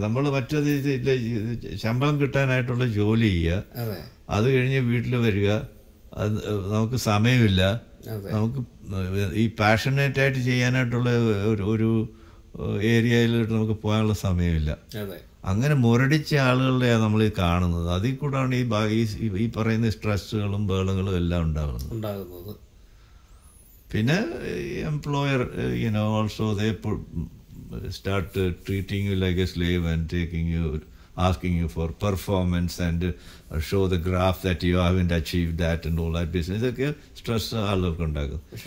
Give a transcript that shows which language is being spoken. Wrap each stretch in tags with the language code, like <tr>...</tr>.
<ml>നമ്മൾ മറ്റേത് ശമ്പളം കിട്ടാനായിട്ടുള്ള ജോലി ചെയ്യുക, അത് കഴിഞ്ഞ് വീട്ടിൽ വരിക, അത് നമുക്ക് സമയമില്ല, നമുക്ക് ഈ പാഷനേറ്റ് ആയിട്ട് ചെയ്യാനായിട്ടുള്ള ഒരു ഏരിയയിലോട്ട് നമുക്ക് പോകാനുള്ള സമയമില്ല. അങ്ങനെ മുരടിച്ച ആളുകളുടെയാണ് നമ്മൾ ഈ കാണുന്നത്. അതിൽ കൂടാണ് ഈ പറയുന്ന സ്ട്രെസ്സുകളും ബഹളങ്ങളും എല്ലാം ഉണ്ടാകുന്നത്. പിന്നെ</ml> <en>Employer also they start treating you like a slave and asking you for performance and show the graph that you haven't achieved that and all that business.</en> <ml>Okay, stress ആളുകൾക്ക് ഉണ്ടാക്കും.</ml>